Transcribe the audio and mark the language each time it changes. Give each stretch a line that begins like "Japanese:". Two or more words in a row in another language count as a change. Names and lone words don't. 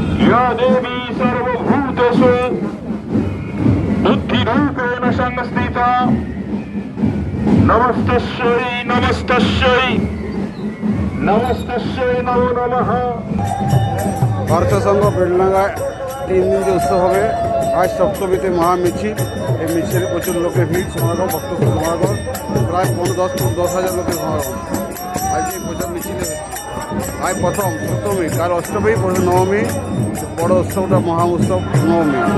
Sanskrit: या देवी सर्वभूतेषु बुद्धिरूपेण संस्थिता नमस्तस्यै नमस्तस्यै नमस्तस्यै नमो नमः।
Bangla: ভারতীয় সংঘ বেলডাঙ্গায় 3 দিন যে উৎসব হবে, আজ সপ্তমীতে মহা মিছিল। এই মিছিলে প্রচুর লোকের ভিড়, সমাগম, ভক্ত সমাগম, প্রায় 10,000 লোকের সমাগম। আজকে এই প্রচার মিছিলে হচ্ছে। আজ প্রথম সপ্তমী, কাল অষ্টমী, পরশু নবমী, বড় উৎসবটা মহা উৎসব নবমী।